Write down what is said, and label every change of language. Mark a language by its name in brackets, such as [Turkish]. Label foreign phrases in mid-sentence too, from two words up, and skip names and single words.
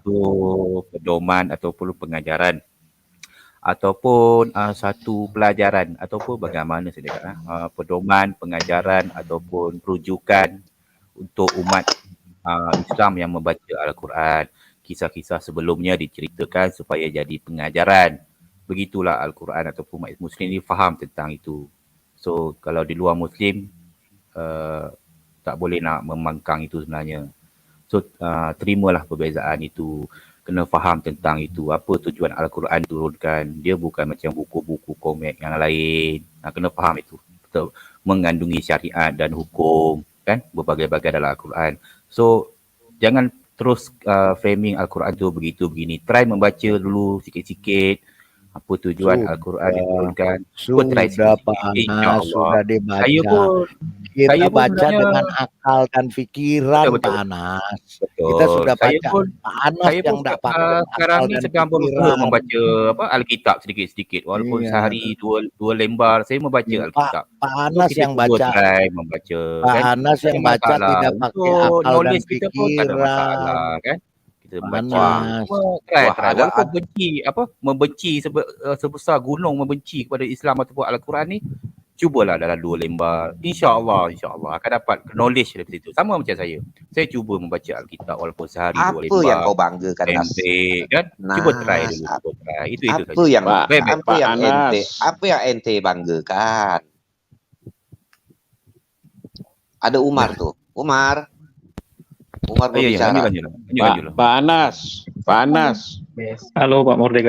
[Malay] Satu pedoman ataupun pengajaran ataupun satu pelajaran ataupun bagaimana saya kata pedoman, pengajaran ataupun rujukan untuk umat Islam yang membaca Al-Quran. Kisah-kisah sebelumnya diceritakan supaya jadi pengajaran. Begitulah Al-Quran ataupun umat Muslim ini faham tentang itu. So kalau di luar Muslim tak boleh nak membangkang itu sebenarnya. So terimalah perbezaan itu. Kena faham tentang itu. Apa tujuan Al-Quran diturunkan. Dia bukan macam buku-buku komik yang lain. Kena faham itu. Betul. Mengandungi syariat dan hukum. Kan? Berbagai-bagai dalam Al-Quran. So jangan terus framing Al-Quran tu begini. Try membaca dulu sikit-sikit. Apa tujuan Al-Quran diturunkan. [Indonesian] Sudah Pak Anas, sudah dibaca. Kita baca dengan akal dan pikiran, Pak Anas. Kita sudah baca. Pak Anas yang tak pakai [Malay] sekarang ni sedang berusaha membaca Alkitab sedikit-sedikit. Walaupun sehari dua lembar, saya membaca Alkitab. [Indonesian] Pak Anas yang baca. Membaca. Pak Anas yang baca tidak pakai akal dan pikiran. [Malay] Kan? Kita membaca. Walaupun membenci sebesar gunung membenci kepada Islam ataupun Al-Quran ni, cubalah dalam 2 lembar. InsyaAllah akan dapat knowledge dari situ. Sama macam saya. Saya cuba membaca Alkitab walaupun sehari 2 lembar. [Indonesian] Apa yang kau banggakan, Nas? [Malay] Kan? Cuba try dulu. Itu [Indonesian] Apa yang ente banggakan? Ada Umar tuh. Umar berbicara. Pak Anas. Halo Pak Mordeka.